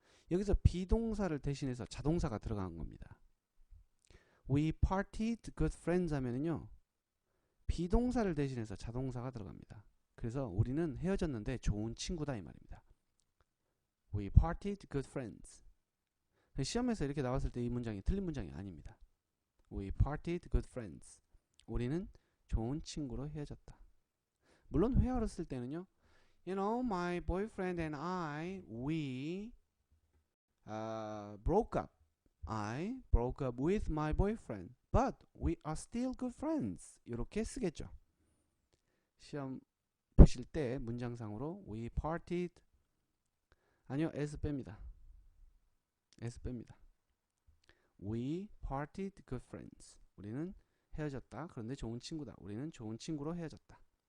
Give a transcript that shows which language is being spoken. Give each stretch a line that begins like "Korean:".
Korean: 여기서 비동사를 대신해서 자동사가 들어간 겁니다.
English: We partied good friends
Korean: 하면은요. 비동사를 대신해서 자동사가 들어갑니다. 그래서 우리는 헤어졌는데 좋은 친구다 이 말입니다.
English: We partied good friends.
Korean: 시험에서 이렇게 나왔을 때 이 문장이 틀린 문장이 아닙니다.
English: We parted good friends.
Korean: 우리는 좋은 친구로 헤어졌다. 물론 회화로 쓸 때는요.
English: You know, my boyfriend and I, we broke up. I broke up with my boyfriend. But we are still good friends.
Korean: 이렇게 쓰겠죠. 시험 보실 때 문장상으로
English: we parted
Korean: 아니요, s 뺍니다.
English: s
Korean: 뺍니다.
English: We parted good friends.
Korean: 우리는 헤어졌다. 그런데 좋은 친구다. 우리는 좋은 친구로 헤어졌다.